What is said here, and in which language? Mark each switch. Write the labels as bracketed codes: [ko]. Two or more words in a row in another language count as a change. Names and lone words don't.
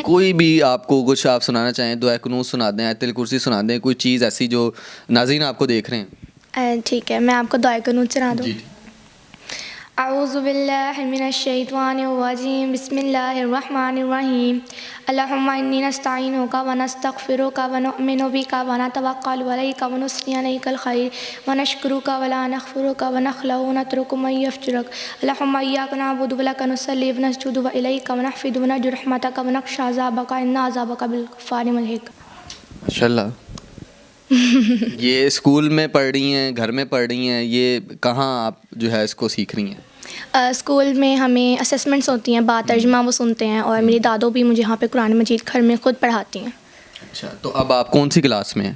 [ur] کوئی بھی آپ کو کچھ آپ سنانا چاہیں، دعائے قنوت سنا دیں، آیت الکرسی سنا دیں، کوئی چیز ایسی جو ناظرین آپ کو دیکھ رہے ہیں۔ ٹھیک ہے، میں آپ کو دعائے قنوت سنا دوں۔ جی۔ [ar] اعوذ باللہ من الشیطان الرجیم، بسم اللہ الرحمن الرحیم۔ اللہم انی نستعینک و نستغفرک و نؤمن بک و نتوکل علیک و نثنی علیک الخیر و نشکرک و لا نکفرک و نخلع و نترک من یفجرک۔ اللہم ایاک نعبد و لک نصلی و نسجد و الیک و نحفظ و نرجو رحمتک و نخشی عذابک ان عذابک بالغفار ملحق۔ [ur] ماشاءاللہ۔ یہ اسکول میں پڑھ رہی ہیں، گھر میں پڑھ رہی ہیں، یہ کہاں آپ جو ہے اس کو سیکھ رہی ہیں؟ اسکول میں ہمیں اسسمنٹس ہوتی ہیں، با ترجمہ وہ سنتے ہیں، اور میری دادو بھی مجھے یہاں پہ قرآن مجید گھر میں خود پڑھاتی ہیں۔ اچھا، تو اب آپ کون سی کلاس میں ہیں؟